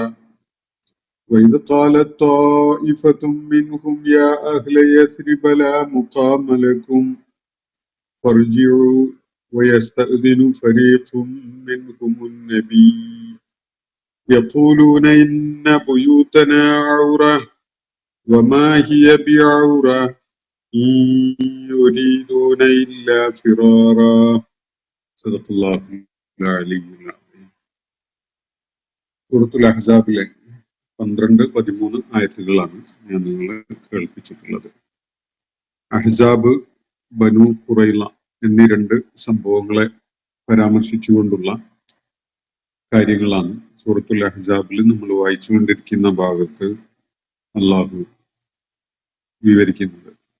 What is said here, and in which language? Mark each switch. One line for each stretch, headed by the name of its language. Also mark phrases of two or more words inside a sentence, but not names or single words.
Arabic: وإذ قالت طائفة منهم يا أهل يثرب لا مقام لكم فارجعوا ويستأذن فريق منهم النبي يقولون إن بيوتنا عورة وما هي بعورة إن يريدون إلا فرارا. صدق الله العلي العظيم.
Malayalam: സൂറത്തുൽ അഹ്സാബിലെ 12-13 ആയത്തുകളാണ് ഞാൻ നിങ്ങളെ കേൾപ്പിച്ചിട്ടുള്ളത്. അഹ്സാബ്, ബനു ഖുറൈള എന്നീ രണ്ട് സംഭവങ്ങളെ പരാമർശിച്ചുകൊണ്ടുള്ള കാര്യങ്ങളാണ് സൂറത്തുൽ അഹ്സാബിൽ നമ്മൾ വായിച്ചുകൊണ്ടിരിക്കുന്ന ഭാഗത്ത് അള്ളാഹു വിവരിക്കുന്നത്.